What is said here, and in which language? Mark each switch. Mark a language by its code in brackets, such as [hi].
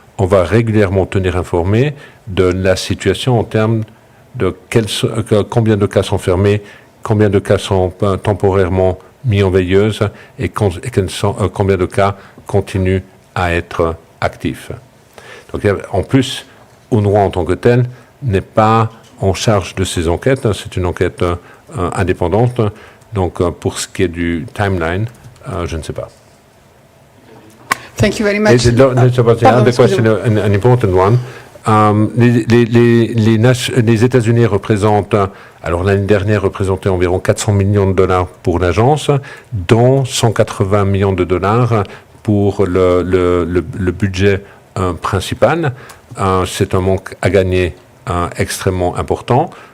[fr] On va régulièrement tenir informé de la situation en termes de combien de cas sont fermés, combien de cas sont temporairement mis en veilleuse et combien de cas continuent à être actifs. Donc, en plus, UNRWA en tant que tel n'est pas en charge de ces enquêtes, c'est une enquête indépendante. Donc, pour ce qui est du timeline, je ne sais pas. [en] Thank you very much. The question, an important one. [fr] Les États-Unis représentent, alors l'année dernière, représentaient environ 400 millions de dollars pour l'agence, dont 180 millions de dollars pour le budget principal. C'est un manque à gagner extrêmement important.